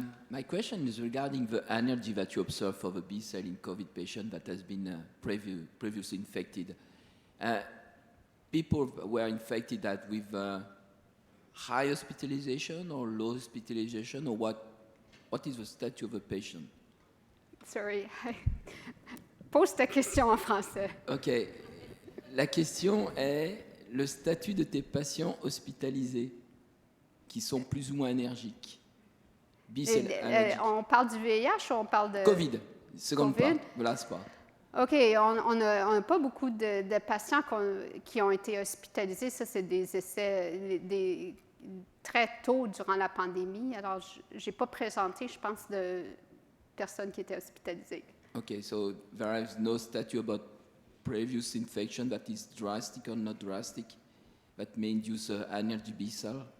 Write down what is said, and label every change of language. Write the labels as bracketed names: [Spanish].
[English] My question is regarding the energy that you observe for the B cell in COVID patient that has been previously infected. People were infected that with high hospitalization or low hospitalization, or what is the status of the patient? Sorry. [French] Pose ta question en français. OK. La question est le statut de tes patients hospitalisés qui sont plus ou moins énergiques. On parle du VIH ou on parle de... [English] COVID, seconde COVID? part, the last part. [French] OK, on n'a pas beaucoup de patients qui ont été hospitalisés. Ça, c'est des essais très tôt durant la pandémie. Alors, je n'ai pas présenté, je pense, de personnes qui étaient hospitalisées. [English] OK, so there is no statute about previous infection that is drastic or not drastic that may induce energy B cell?